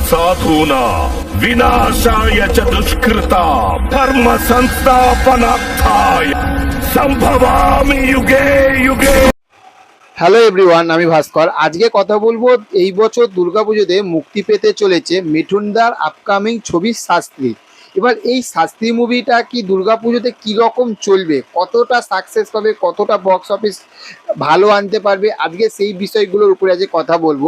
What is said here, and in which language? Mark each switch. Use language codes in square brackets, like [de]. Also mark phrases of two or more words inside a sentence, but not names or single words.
[sa] साधूना विनाशाय च दुष्कृता धर्म संस्थापनार्थाय संभवामि युगे युगे। [en] Hello everyone, [bn] আমি ভাস্কর। আজকে কথা বলবো এই বছর দুর্গাপুজোতে মুক্তি পেতে চলেছে মিঠুনদার আপকামিং ছবি শাস্ত্রী। এবার এই শাস্ত্রী মুভিটা কি দুর্গাপুজোতে কীরকম চলবে, কতটা সাকসেস পাবে, কতটা [en] box office [bn] ভালো আনতে পারবে, আজকে সেই বিষয়গুলোর উপরে আজকে কথা বলবো।